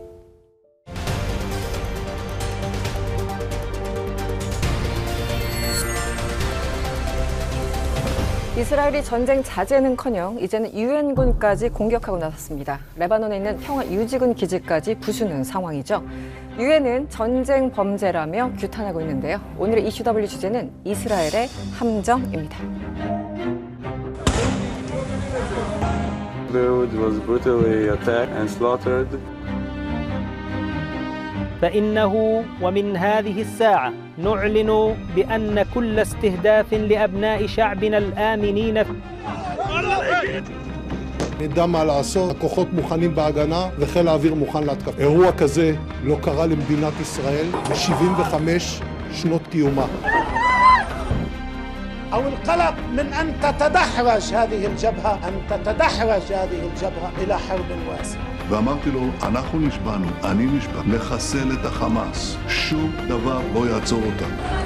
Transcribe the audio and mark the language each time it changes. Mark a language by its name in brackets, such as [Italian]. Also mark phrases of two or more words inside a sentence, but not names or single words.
[Korean] 이스라엘이 전쟁 자제는커녕 이제는 유엔군까지 공격하고 나섰습니다. 레바논에 있는 평화유지군 기지까지 부수는 상황이죠. 유엔은 전쟁 범죄라며 규탄하고 있는데요. 오늘의 이슈W 주제는 이스라엘의 함정입니다. [English] Beirut was brutally attacked and slaughtered. [Arabic] فإنه ومن هذه الساعة نعلن بأن كل استهداف لأبناء شعبنا الآمنين [Hebrew] נדע מה לעשות, הכוחות מוכנים בהגנה וחיל האוויר מוכן להתקפה. אירוע כזה לא קרה למדינת ישראל ב-75 שנות קיומה. [Arabic] أو القلق من أن تتدحرج هذه الجبهة إلى حرب واسعة. [Hebrew] ואמרתי לו, אנחנו נשבענו, אני נשבע, לחסל את החמאס. שום דבר לא יעצור אותנו.